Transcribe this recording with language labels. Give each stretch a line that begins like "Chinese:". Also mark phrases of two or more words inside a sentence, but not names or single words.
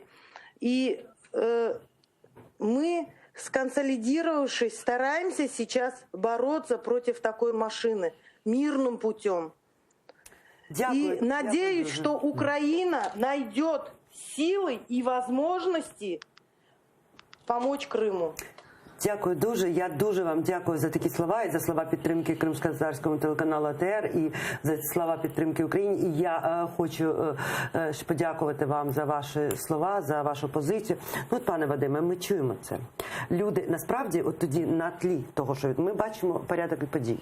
Russian: И мы, сконсолидировавшись, стараемся сейчас бороться против такой машины мирным путем.
Ukrainian: Дякую.
Russian: И надеюсь, что Украина найдет силы и возможности помочь Крыму.
Ukrainian: Дякую дуже. Я дуже вам дякую за такі слова і за слова підтримки кримськотатарському телеканалу АТР і за слова підтримки Україні. І я хочу подякувати вам за ваші слова, за вашу позицію. Ну, пане Вадиме, ми чуємо це. Люди, насправді, от тоді на тлі того, що ми бачимо порядок подій.